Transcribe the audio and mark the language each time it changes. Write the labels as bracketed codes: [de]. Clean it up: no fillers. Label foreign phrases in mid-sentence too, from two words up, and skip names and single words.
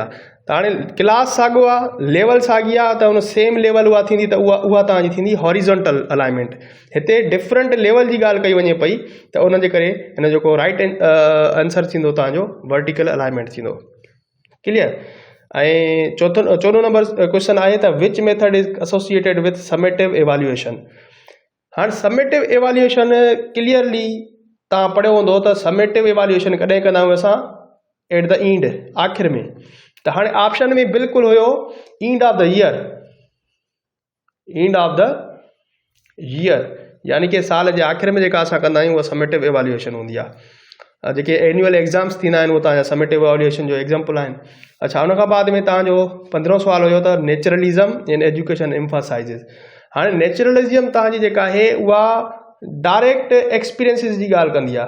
[sd] त हाणे क्लास साॻियो आहे, लेवल साॻी आहे, त उन [en] same level [sd] उहा थींदी, त उहा तव्हांजी थींदी [en] horizontal alignment. [sd] हिते [en] different level [sd] जी ॻाल्हि कई वञे पई, त उनजे करे हिन जेको [en] right answer [sd] थींदो तव्हांजो [en] vertical alignment [sd] थींदो। क्लियर? ऐं चोथों [en] number question [sd] आहे त [en] which method is associated with summative evaluation. [sd] हाँ [en] summative evaluation clearly [sd] तव्हां पढ़ियो हूंदो त [en] summative evaluation [sd] कॾहिं कंदा आहियूं असां [en] at the end [sd] आख़िर में। त हाणे ऑप्शन में बिल्कुलु हुयो [en] end of the year, end of the year [sd] यानी कि साल जे आख़िर में जेका असां कंदा आहियूं उहा [en] summative evaluation [sd] हूंदी आहे। जेके [en] annual exams [sd] थींदा आहिनि उहो तव्हांजा [en] summative evaluation [sd] जो एग्जाम्पल आहिनि। अच्छा उन खां बाद में तव्हांजो 15हों सुवाल हुयो त [en] naturalism in education emphasizes. [sd] हाणे नेचुरलिज़म तव्हांजी जेका आहे उहा [en] direct experiences [sd] जी ॻाल्हि कंदी आहे।